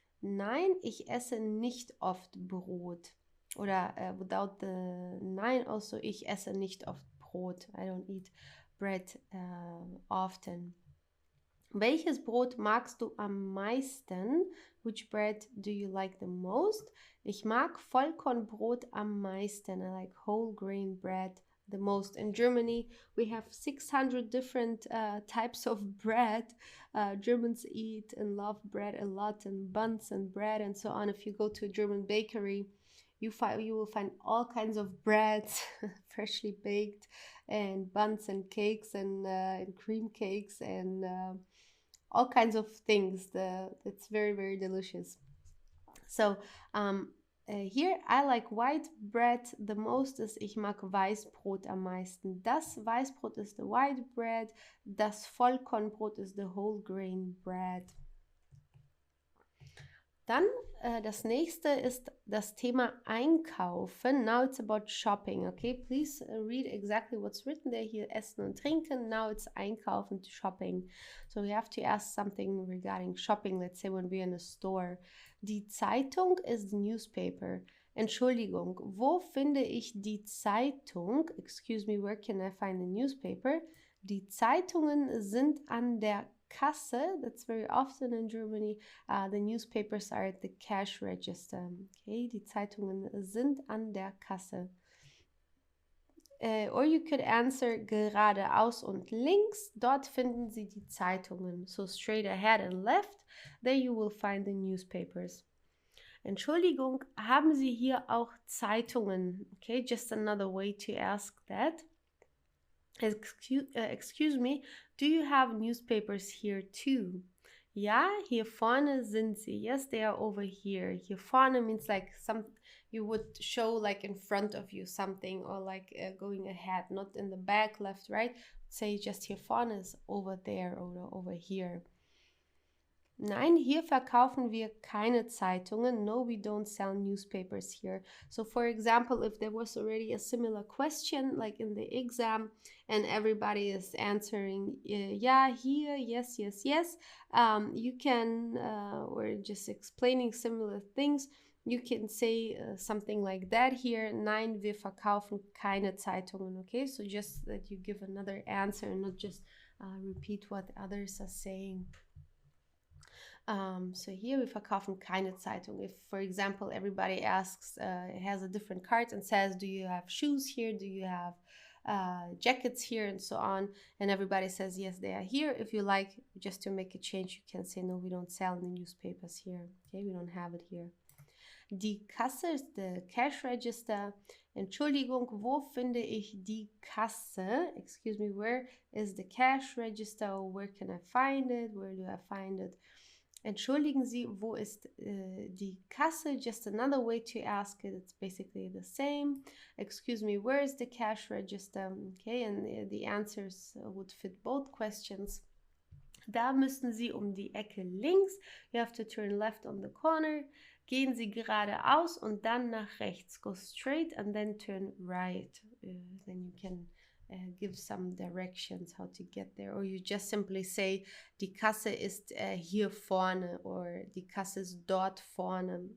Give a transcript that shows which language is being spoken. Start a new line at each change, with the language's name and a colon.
German: Nein, ich esse nicht oft Brot. Oder without the nein also, ich esse nicht oft Brot.
English: I don't eat bread often.
German: Welches Brot magst du am meisten?
English: Which bread do you like the most?
German: Ich mag Vollkornbrot am meisten.
English: I like whole grain bread the most. In Germany, we have 600 different types of bread. Germans eat and love bread a lot, and buns and bread and so on. If you go to a German bakery, you will find all kinds of breads, freshly baked, and buns and cakes and cream cakes and all kinds of things. It's very, very delicious. So here I like white bread the most.
German: Ich mag Weißbrot am meisten. Das Weißbrot ist
English: the white bread.
German: Das Vollkornbrot ist
English: the whole grain bread.
German: Dann das nächste ist das Thema Einkaufen.
English: Now it's about shopping, okay? Please read exactly what's written there.
German: Hier Essen und Trinken.
English: Now it's Einkaufen, shopping. So we have to ask something regarding shopping. Let's say when we're in a store.
German: Die Zeitung ist
English: the newspaper.
German: Entschuldigung, wo finde ich die Zeitung?
English: Excuse me, where can I find the newspaper?
German: Die Zeitungen sind an der Kasse.
English: That's very often in Germany. The newspapers are at the cash register.
German: Okay, die Zeitungen sind an der Kasse.
English: Or you could answer
German: geradeaus und links. Dort finden Sie die Zeitungen.
English: So straight ahead and left, there you will find the newspapers.
German: Entschuldigung, haben Sie hier auch Zeitungen?
English: Okay, just another way to ask that. Excuse me, do you have newspapers here too?
German: Ja, hier vorne sind sie.
English: Yes, they are over here.
German: Hier vorne
English: means like you would show like in front of you something, or like going ahead, not in the back, left, right. Say just
German: hier vorne
English: is over there or over here.
German: Nein, hier verkaufen wir keine Zeitungen.
English: No, we don't sell newspapers here. So for example, if there was already a similar question like in the exam and everybody is answering yeah, here, yes, yes, yes, you can, or just explaining similar things, you can say something like that here.
German: Nein, wir verkaufen keine Zeitungen.
English: Okay, so just that you give another answer and not just repeat what others are saying. So here
German: wir verkaufen keine Zeitung.
English: If, for example, everybody asks, has a different card and says, do you have shoes here? Do you have jackets here? And so on. And everybody says, yes, they are here. If you like, just to make a change, you can say, no, we don't sell any newspapers here. Okay, we don't have it here.
German: Die Kasse ist
English: the cash register.
German: Entschuldigung, wo finde ich die Kasse?
English: Excuse me, where is the cash register? Or where can I find it? Where do I find it?
German: Entschuldigen Sie, wo ist die Kasse?
English: Just another way to ask it. It's basically the same. Excuse me, where is the cash register? Okay, and the answers would fit both questions.
German: Da müssen Sie um die Ecke links.
English: You have to turn left on the corner.
German: Gehen Sie geradeaus und dann nach rechts.
English: Go straight and then turn right. Then you can give some directions how to get there, or you just simply say,
German: die Kasse ist hier vorne,
English: or
German: die Kasse ist dort vorne.